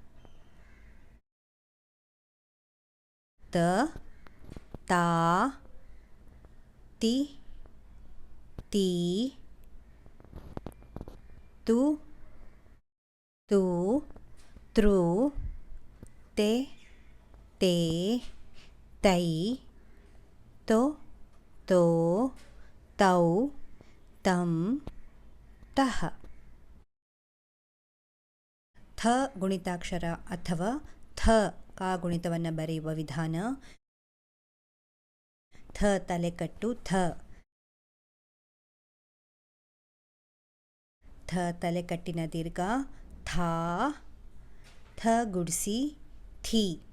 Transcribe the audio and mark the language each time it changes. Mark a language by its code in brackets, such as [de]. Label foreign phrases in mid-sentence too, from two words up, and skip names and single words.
[kn] ತ ತಾ ತಿ ತೀ ತು ತೂ ತೃ te te ತೈ ತೊ ತೋ ತೌ ತಂ ತಃ. ಥ ಗುಣಿತಾಕ್ಷರ ಅಥವಾ ಥ ಕಾಗುಣಿತವನ್ನು ಬರೆಯುವ ವಿಧಾನ. ಥ ತಲೆಕಟ್ಟು ಥ ಥ ತಲೆಕಟ್ಟಿನ ದೀರ್ಘ ಥಾ ಥ ಗುಡ್ಸಿ ಥಿ